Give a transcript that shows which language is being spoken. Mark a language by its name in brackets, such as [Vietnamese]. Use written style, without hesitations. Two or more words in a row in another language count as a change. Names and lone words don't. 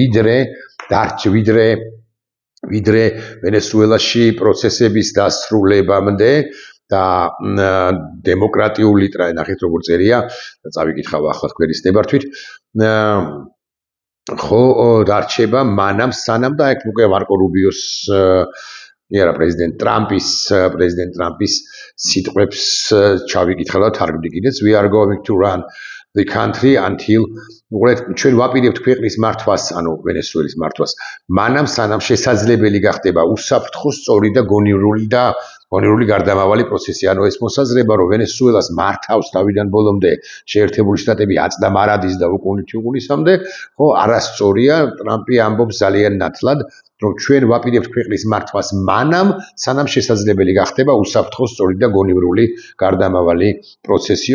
[Georgian] ვიდრე ვენესუელაში პროცესების დასრულებამდე და დემოკრატიული ნახეთ როგორ წერია და წავიკითხავ ახლა თქვენის ნებართვით ხო დარჩება მანამ სანამ და ეგ უკვე მარკო რუბიოს არა პრეზიდენტ ტრამპის სიტყვებს ჩავიკითხავ და თარგმნი კიდეც [English] we are going to run the country until [Georgian] ჩვენ ვაპირებთ ქვეყნის მართვას, ანუ ვენესუელის მართვას, მანამ სანამ შესაძლებელი გახდება უსაფრთხო, სწორი და გონივრული გარდამავალი პროცესი. ანუ ეს მოსაზრება, რომ ვენესუელას მართავს თავიდან ბოლომდე შეერთებული შტატები აწდა მარადის და უკუნითი უგულისამდე, ხო, არასწორია, ტრამპი ამბობს ძალიან ნათლად, რომ ჩვენ ვაპირებთ ქვეყნის მართვას მანამ, სანამ შესაძლებელი გახდება უსაფრთხო, სწორი და გონივრული გარდამავალი პროცესიო.